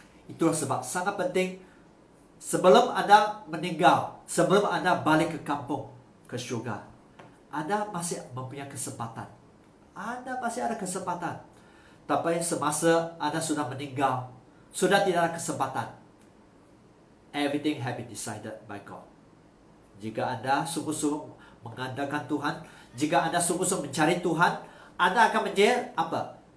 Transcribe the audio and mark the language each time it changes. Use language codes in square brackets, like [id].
[ms] Itulah sebab sangat penting, sebelum Anda meninggal, sebelum Anda balik ke kampung, ke syurga, Anda masih mempunyai kesempatan. Anda masih ada kesempatan. Tapi semasa Anda sudah meninggal, sudah tidak ada kesempatan. [en] Everything has been decided by God. [ms] Jika Anda sungguh-sungguh mengandalkan Tuhan, jika Anda sungguh-sungguh mencari Tuhan, Anda akan menjadi apa?